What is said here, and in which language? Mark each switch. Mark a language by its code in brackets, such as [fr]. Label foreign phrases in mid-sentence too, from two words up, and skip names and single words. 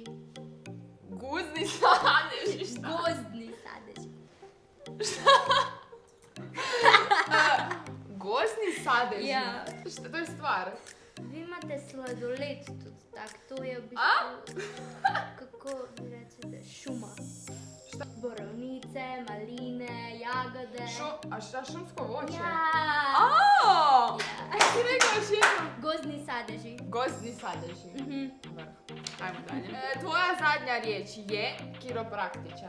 [sl] Guzni sadeži, šta? Gozdni sadeži. Gozni sadeži? Ja. [hr] Šta, to je stvar? [sl] Vi imate sladoled tudi tak, to je v bistvu, kako vi rečete, [hr] šuma. Šta? [sl] Borovnice, maline, jagode. [hr] A šta, šumsko voće? [sl] Ja. Aaaa! Ja. [hr] Ti rekao još jednom? [sl] Gozdni sadeži. Gozni sadeži. [hr] Ajmo dalje. Tvoja zadnja riječ je kiropraktičar.